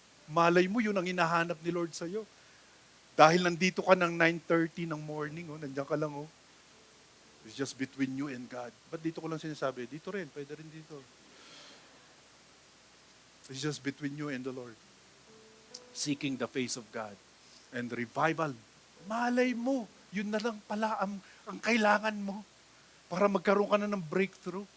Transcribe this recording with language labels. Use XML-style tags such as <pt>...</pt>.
<tl>Malay mo, yun ang hinahanap ni Lord sa'yo. Dahil nandito ka ng 9:30 ng morning, nandiyan ka lang,</tl> <en>It's just between you and God.</en> <tl>Ba't dito ko lang sinasabi? Dito rin, pwede rin dito.</tl> <en>It's just between you and the Lord. Seeking the face of God. And revival.</en> <tl>Malay mo, yun na lang pala ang kailangan mo para magkaroon ka na ng breakthrough.</tl>